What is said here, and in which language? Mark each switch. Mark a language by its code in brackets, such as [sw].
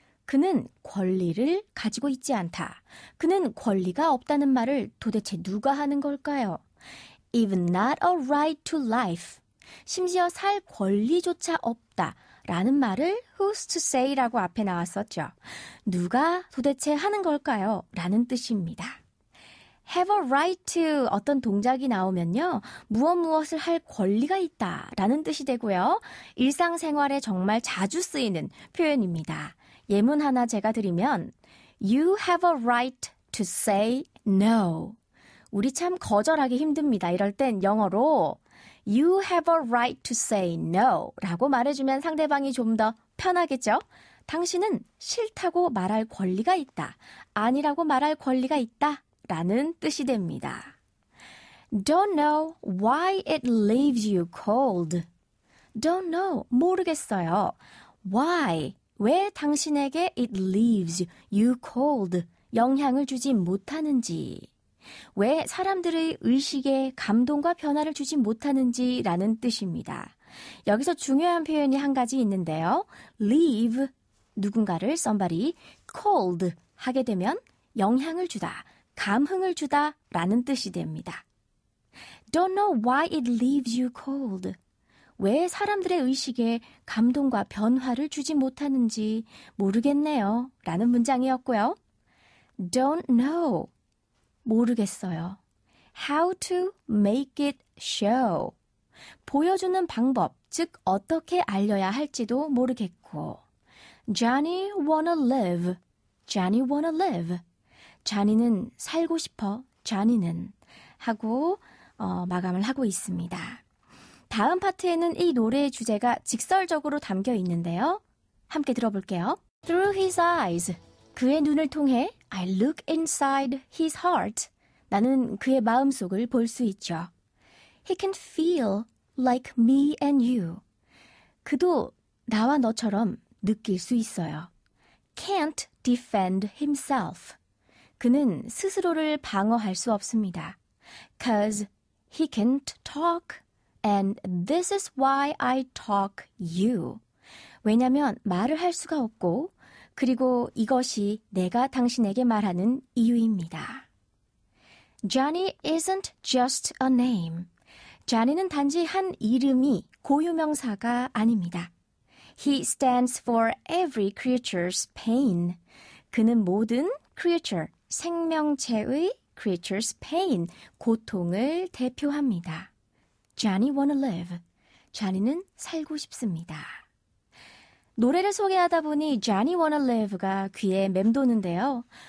[ko] 그는 권리를 가지고 있지 않다. 그는 권리가 없다는 말을 도대체 누가 하는 걸까요? [en] Even not a right to life. [ko] 심지어 살 권리조차 없다. 라는 말을 [en] who's to say [ko] 라고 앞에 나왔었죠. 누가 도대체 하는 걸까요? 라는 뜻입니다. [en] have a right to [ko] 어떤 동작이 나오면요. 무엇을 할 권리가 있다 라는 뜻이 되고요. 일상생활에 정말 자주 쓰이는 표현입니다. 예문 하나 제가 드리면 [en] You have a right to say no. [ko] 우리 참 거절하기 힘듭니다. 이럴 땐 영어로 [en] You have a right to say no [ko] 라고 말해주면 상대방이 좀 더 편하겠죠? 당신은 싫다고 말할 권리가 있다. 아니라고 말할 권리가 있다. 라는 뜻이 됩니다. [en] Don't know why it leaves you cold. Don't know, [ko] 모르겠어요. Why, 왜 당신에게 [en] it leaves you cold, [ko] 영향을 주지 못하는지. 왜 사람들의 의식에 감동과 변화를 주지 못하는지라는 뜻입니다. 여기서 중요한 표현이 한 가지 있는데요. leave, 누군가를 somebody, cold 하게 되면 영향을 주다, 감흥을 주다 라는 뜻이 됩니다. [en] Don't know why it leaves you cold. [ko] 왜 사람들의 의식에 감동과 변화를 주지 못하는지 모르겠네요 라는 문장이었고요. [en] Don't know. [ko] 모르겠어요. [en] How to make it show. [ko] 보여주는 방법, 즉 어떻게 알려야 할지도 모르겠고. [en] Johnny wanna live. Johnny wanna live. [ko] Johnny는 살고 싶어. Johnny는 하고 마감을 하고 있습니다. 다음 파트에는 이 노래의 주제가 직설적으로 담겨 있는데요. 함께 들어볼게요. [en] Through his eyes. [ko] 그의 눈을 통해 [en] I look inside his heart. [ko] 나는 그의 마음속을 볼 수 있죠. [en] He can feel like me and you. [ko] 그도 나와 너처럼 느낄 수 있어요. [en] Can't defend himself. [ko] 그는 스스로를 방어할 수 없습니다. [en] Cause he can't talk. And this is why I talk you. [ko] 왜냐면 말을 할 수가 없고 그리고 이것이 내가 당신에게 말하는 이유입니다. [en] Johnny isn't just a name. [ko] Johnny는 단지 한 이름이 고유명사가 아닙니다. [en] He stands for every creature's pain. [ko] 그는 모든 creature, 생명체의 creature's pain, 고통을 대표합니다. [en] Johnny wanna live. [ko] Johnny는 살고 싶습니다. 노래를 소개하다 보니 Johnny wanna live가 귀에 맴도는데요.